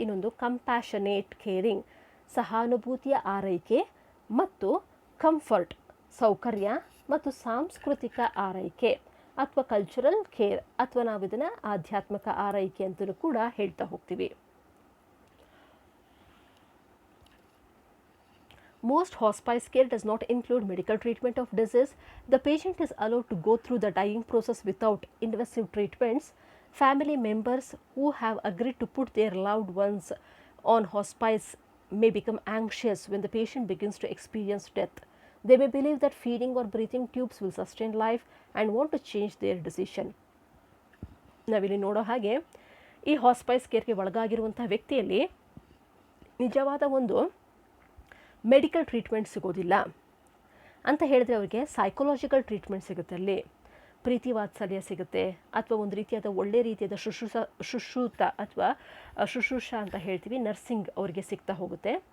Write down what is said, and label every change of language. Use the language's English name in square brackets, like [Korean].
[Kannada] ಇನ್ನೊಂದು compassionate caring, ಸಹಾನುಭೂತಿಯ ಆರೈಕೆ, ಮತ್ತು ಕಂಫರ್ಟ್, ಸೌಕರ್ಯ, ಮತ್ತು ಸಾಂಸ್ಕೃತಿಕ ಆರೈಕೆ ಅಥವಾ ಕಲ್ಚರಲ್ ಕೇರ್, ಅಥವಾ ನಾವು ಇದನ್ನು ಆಧ್ಯಾತ್ಮಿಕ ಆರೈಕೆ ಅಂತಲೂ ಕೂಡ ಹೇಳ್ತಾ ಹೋಗ್ತೀವಿ. [English] Most hospice care does not include medical treatment of disease. The patient is allowed to go through the dying process without invasive treatments. Family members who have agreed to put their loved ones on hospice may become anxious when the patient begins to experience death. They may believe that feeding or breathing tubes will sustain life and want to change their decision. [Kannada] ನಾವಿಲ್ಲಿ ನೋಡೋ ಹಾಗೆ ಈ hospice ಕೇರ್ಗೆ ಒಳಗಾಗಿರುವಂಥ ವ್ಯಕ್ತಿಯಲ್ಲಿ ನಿಜವಾದ ಒಂದು medical treatment ಸಿಗೋದಿಲ್ಲ ಅಂತ ಹೇಳಿದ್ರೆ ಅವರಿಗೆ ಸೈಕೊಲಾಜಿಕಲ್ ಟ್ರೀಟ್ಮೆಂಟ್ ಸಿಗುತ್ತೆ. ಅಲ್ಲಿ ಪ್ರೀತಿ ವಾತ್ಸಲ್ಯ ಸಿಗುತ್ತೆ, ಅಥವಾ ಒಂದು ರೀತಿಯಾದ ಒಳ್ಳೆ ರೀತಿಯಾದ ಶುಶ್ರೂಷ ಅಥವಾ ಶುಶ್ರೂಷ ಅಂತ ಹೇಳ್ತೀವಿ, ನರ್ಸಿಂಗ್ ಅವರಿಗೆ ಸಿಗ್ತಾ ಹೋಗುತ್ತೆ.